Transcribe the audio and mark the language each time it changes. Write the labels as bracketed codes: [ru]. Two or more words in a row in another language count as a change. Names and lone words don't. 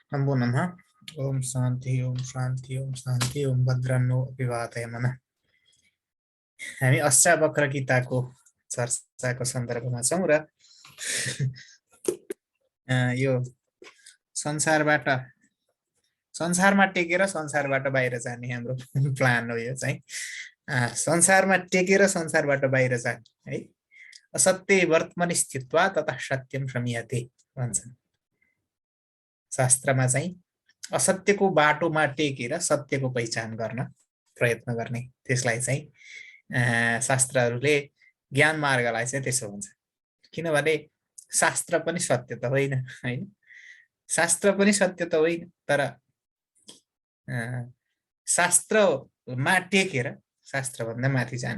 [sa] नमो नमः। ओम शान्ति ओम शान्ति ओम शान्ति ओम भद्रन्नो अभिवादय मनः। [ne] हामी अष्टावक्र गीताको चर्चाको सन्दर्भमा छौं र यो संसारबाट संसारमा टेकेर संसारबाट बाहिर जाने हाम्रो प्लान हो। यो चाहिँ संसारमा टेकेर संसारबाट बाहिर जाने है। [sa] असत्य वर्तमान स्थित्वा तथा सत्यम संयते [ne] भन्छन् शास्त्रमा। चाहिँ असत्यको बाटोमा टेकेर सत्यको पहिचान गर्न प्रयत्न गर्ने, त्यसलाई चाहिँ शास्त्रहरूले ज्ञान मार्गलाई चाहिँ त्यसो भन्छ। किनभने शास्त्र पनि सत्य त होइन हैन, शास्त्र पनि सत्य त होइन, तर शास्त्रमा टेकेर शास्त्रभन्दा माथि जाने।